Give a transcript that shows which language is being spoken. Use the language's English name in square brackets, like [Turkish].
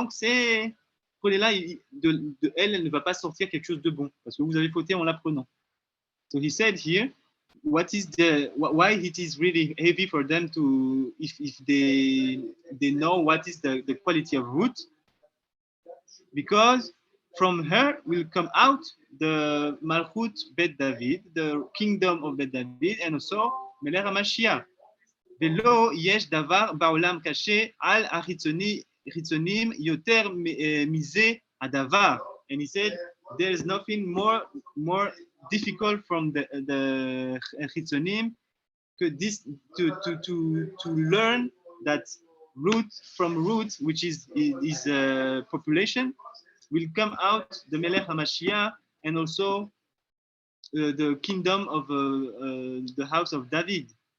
[French] Donc, prenez-la, de elle ne va pas sortir quelque chose de bon, parce que vous avez fauté en la prenant. [English] So he said here, why it is really heavy for them to, if they know what is the quality of Ruth, because from her will come out the Malchut Bet David, the kingdom of Bet David, and also Melech HaMashiach. [Hebrew] ולא יש דבר בעולם קשה על החיצונים יותר מזה הדבר. [English] And he said, there is nothing more difficult from the חיצונים to learn that from root, which is population, will come out the Melech HaMashiach and also the kingdom of the house of David.